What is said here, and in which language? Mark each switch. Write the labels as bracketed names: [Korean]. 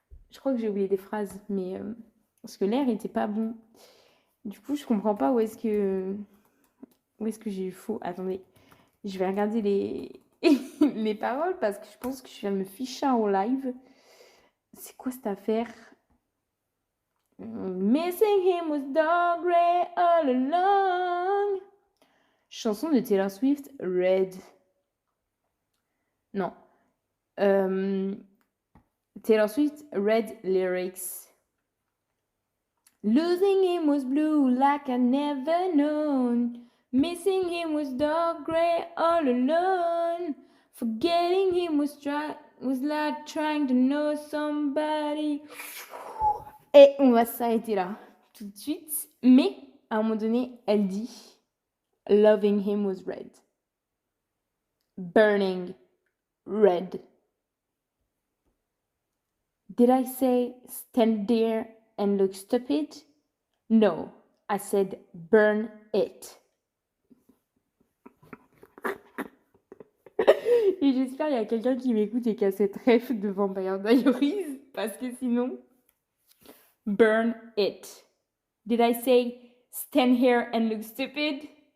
[French] Je crois que j'ai oublié des phrases, mais parce que l'air était pas bon. Du coup, je comprends pas où est-ce que j'ai eu faux. Attendez, je vais regarder les paroles parce que je pense que je viens de me ficher en live. C'est quoi cette affaire? [English] Missing him was dark gray all along. [French] Chanson de Taylor Swift, Red. Non. [English] Taylor Swift, Red lyrics. Losing him was blue like I never known. Missing him was dark gray all alone. Forgetting him was like trying to know somebody. [French] Et on va s'arrêter là tout de suite. Mais à un moment donné, elle dit [English] Loving him was red. Burning red. Did I say stand there and look stupid? No, I said burn it. [French] Et j'espère qu'il y a quelqu'un qui m'écoute et qui a cette ref de Vampire Diaries, parce que sinon, [English] burn it. Did I say stand here and look stupid?